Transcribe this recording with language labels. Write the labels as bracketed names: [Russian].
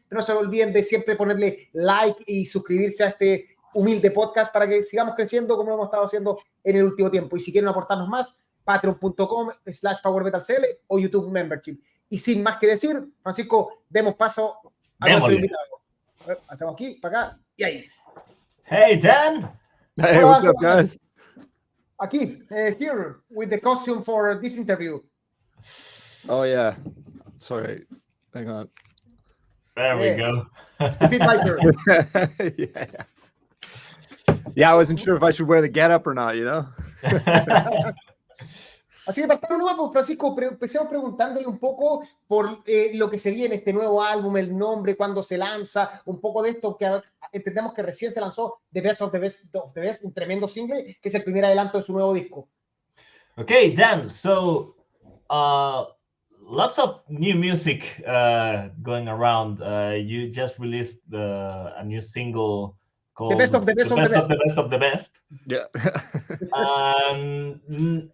[Spanish] Pero no se olviden de siempre ponerle like y suscribirse a este humilde podcast para que sigamos creciendo como hemos estado haciendo en el último tiempo. Y si quieren aportarnos más, patreon.com/PowerMetalCL o YouTube Membership. Y sin más que decir, Francisco, demos paso a nuestro invitado. Hacemos aquí, para acá y ahí. [English] Hey, Dan. Hey, what's up, guys? Aquí, here, with the costume for this interview. Oh, yeah. Sorry. Hang on. There we go. Repeat my turn. Yeah, I wasn't sure if I should wear the getup or not, you know? [Spanish] Así que partamos nuevo, Francisco, empecemos preguntándole un poco por lo que se viene, este nuevo álbum, el nombre, cuándo se lanza, un poco de esto que entendemos que recién se lanzó, The Best of the Best of the Best, un tremendo single, que es el primer adelanto de su nuevo disco. [English] Okay, Dan, so lots of new music going around. You just released a new single called The Best of the Best of the Best. The Best of the Best. Yeah.